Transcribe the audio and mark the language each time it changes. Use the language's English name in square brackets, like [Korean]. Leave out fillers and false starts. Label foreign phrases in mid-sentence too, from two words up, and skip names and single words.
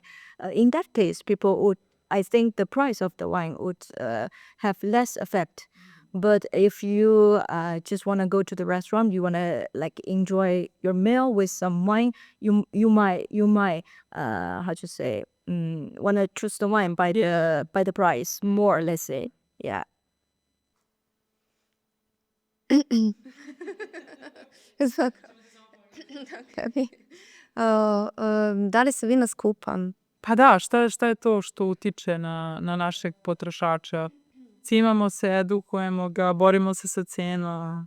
[English] In that case, people would, I think the price of the wine would have less effect. But if you just want to go to the restaurant, you want to like enjoy your meal with some wine, you might how to say want to choose the wine by the price more, let's say. Yeah. [Serbian] Da li se vina skupa? Pa da, šta je to što utiče na našeg potrošača? Cimamo se, edukujemo ga, borimo se sa cenom.